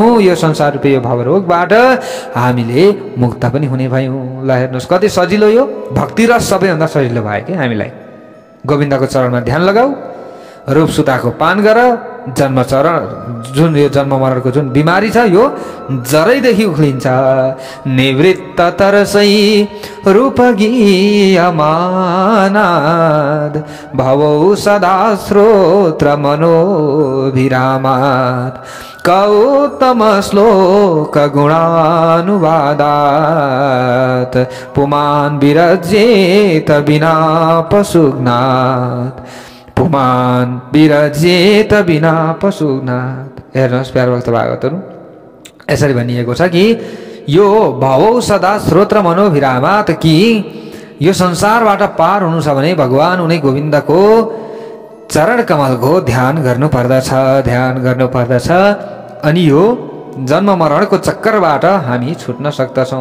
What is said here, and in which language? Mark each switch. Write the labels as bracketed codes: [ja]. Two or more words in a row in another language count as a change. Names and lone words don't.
[ne] यो संसार रूपी यो भवरोगबाट हामीले मुक्त पनि हुने भयौँ। ल हेर्नुहोस् कति सजिलो, यो भक्ति रस सबैभन्दा सजिलो भयो कि हामीलाई। गोविन्दको चरणमा ध्यान लगाऊ, रूप सुताको पान गर, जन्म चरण जुन यो जन्म मरणको जुन बिमारी छ यो जरैदेखि उक्लिन्छ। [sa] निवृत्त तरसै रूप गीयमानाद, भवौ सदा श्रोत्र मनोभिरामात्, कौतम श्लोक गुणानुवादात्, पुमान् विरजेत बिना पशुघ्नात्, पुमान् विरजेत बिना पशुघ्नात्। [ne] हेर्नुहोस् प्यारो भक्त भागवतहरू, यसरी भनिएको छ कि यो [sa] भवौ सदा श्रोत्र मनोभिरामात्, [ne] कि यो संसारबाट पार हुनु छ भने भगवान उनी गोविन्दको चरण कमलको ध्यान गर्नुपर्दछ, अनि यो जन्म मरणको चक्करबाट हामी छुट्न सक्दछौँ।